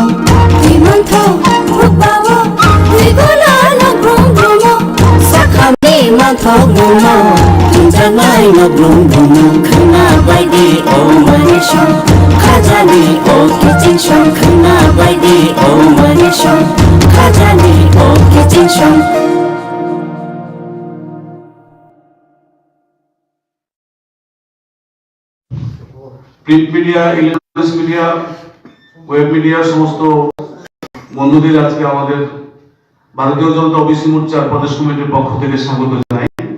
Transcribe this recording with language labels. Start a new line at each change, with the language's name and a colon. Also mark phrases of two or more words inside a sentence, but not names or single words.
Bodo: दैमन्थ भुगबावो दैगला नब्रुम ब्रह्म साखानि मन्थ ब्रह्म हिंजानाय नब्रुम ब्रह्म खोनाबायदि ओ मारे सं खाजानि ओ गिजिं सं खोनाबायदि ओ मारे सं खाजानि ओ गिजिं सं
English: print media, electronics media, web media
Bangla: সমস্ত বন্ধুদের আজকে আমাদের ভারতীয় জনতা ওবিসি মোর্চার প্রদেশ কমিটির পক্ষ থেকে স্বাগত জানাই।